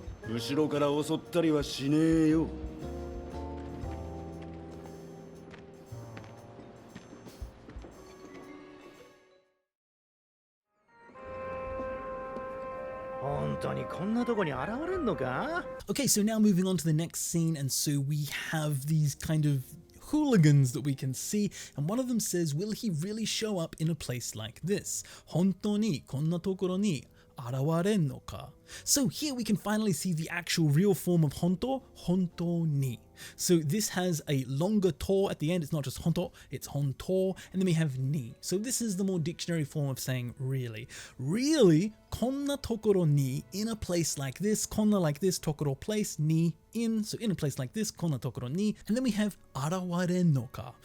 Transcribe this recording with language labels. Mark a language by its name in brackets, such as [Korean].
[Japanese] 後ろから襲ったりはしねえよ。本当にこんなとこに現れんのか? [English] Okay, so now moving on to the next scene, and so we have these kind of hooligans that we can see, and one of them says, will he really show up in a place like this? [Japanese] 本当にこんなところに現れんのか? [English] So here we can finally see the actual real form of honto, honto ni. So this has a longer to at the end. It's not just honto, it's honto, and then we have ni. So this is the more dictionary form of saying really. Really, [Japanese] konna tokoro ni, [English] in a place like this, konna like this, tokoro place, ni in, so in a place like this, konna tokoro ni, and then we have [Japanese] arawaren no ka.